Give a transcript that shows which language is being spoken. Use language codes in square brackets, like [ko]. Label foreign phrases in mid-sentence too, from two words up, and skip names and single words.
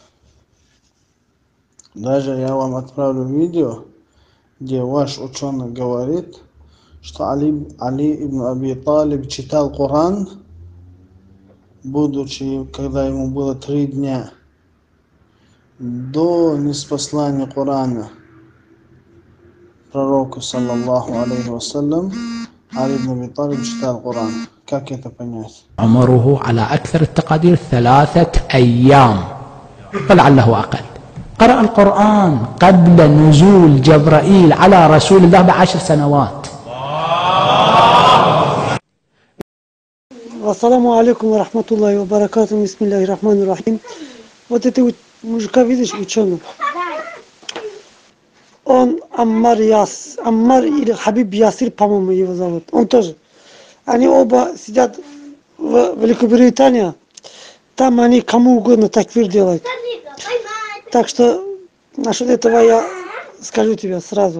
[ru] Даже я вам отправлю видео, где ваш ученый говорит, что Али ибн Аби Талиб читал Коран, будучи, когда ему было 3 дня, до ниспослания Корана пророку, [ar] صلى الله عليه وسلم, [ru] Али ибн Аби Талиб читал Коран. Как это понять? [ar] عمره على أكثر التقادير 3 أيام ولعله أقل. قرأ القرآن قبل نزول جبرائيل على رسول الله ب10 سنوات. السلام عليكم ورحمة الله وبركاته. بسم الله الرحمن الرحيم. [ru] Вот это мужика, видишь, ученый. Он Аммар или Хабиб Ясир, по-моему, его зовут. Он тоже. Они оба сидят в Великобритании. Там они кому угодно такфир делают. Так что насчет этого я скажу тебе сразу.